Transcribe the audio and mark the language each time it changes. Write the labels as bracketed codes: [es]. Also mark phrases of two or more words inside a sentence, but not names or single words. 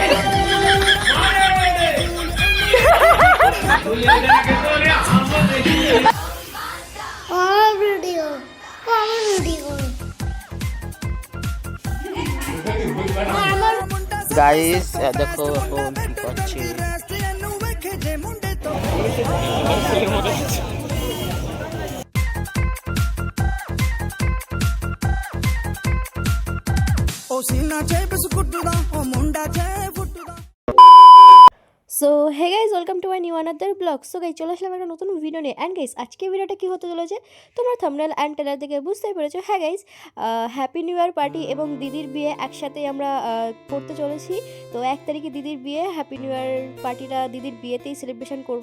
[bn] গাইস দেখো এখন কি করছে। [pa] ਓ ਸੀਨਾ ਚੇ ਬਿਸਕੁਟਦਾ ਓ ਮੁੰਡਾ ਚੇ ਫੁਟਦਾ। [en] So hey guys welcome to my new another blog. [bn] সো গাইজ চলে আসলাম একটা নতুন ভিডিও নিয়ে। অ্যান্ড গাইজ আজকে ভিডিওটা কী হতে চলেছে তোমরা [en] thumbnail and trailer [bn] থেকে বুঝতেই পেরেছো। হ্যাঁ গাইজ [en] Happy New Year party [bn] এবং দিদির বিয়ে একসাথেই আমরা করতে চলেছি। তো 1 তারিখে দিদির বিয়ে, [en] Happy New Year partyটা [bn] দিদির বিয়েতেই সেলিব্রেশন করব।